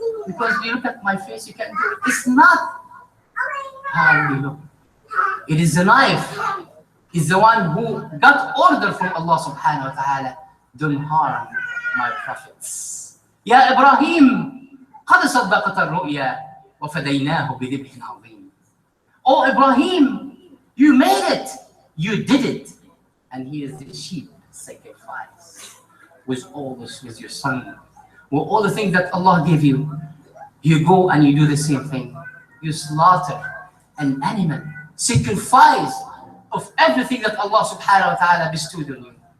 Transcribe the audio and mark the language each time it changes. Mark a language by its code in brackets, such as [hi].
[en] Because you look at my face, you can't do it. It's not how we look. It is a knife. It's the one who got order from Allah subhanahu wa ta'ala. Don't harm my prophets. [ar] يا إبراهيم قد صدقت الرؤيا وفديناه بذبح عظيم. [en] Oh Ibrahim, you made it. You did it. And here is the sheep sacrifice with all this, with your son, with all the things that Allah gave you. You go and you do the same thing. You slaughter an animal, sacrifice of everything that Allah subhanahu wa ta'ala bestowed on you.